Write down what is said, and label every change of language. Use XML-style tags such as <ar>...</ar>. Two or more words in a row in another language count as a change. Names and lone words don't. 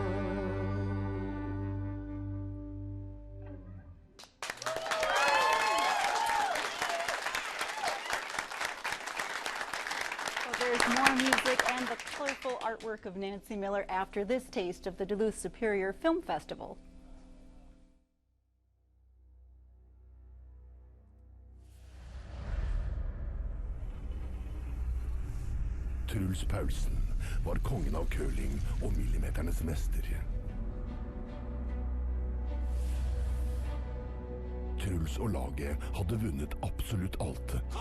<en>There's more music and the colorful artwork of Nancy Miller after this taste of the Duluth Superior Film Festival.</en> <no>Truls Paulsen var kongen av curling og millimeternes mester. Truls og laget hadde vunnet absolutt alt.</no>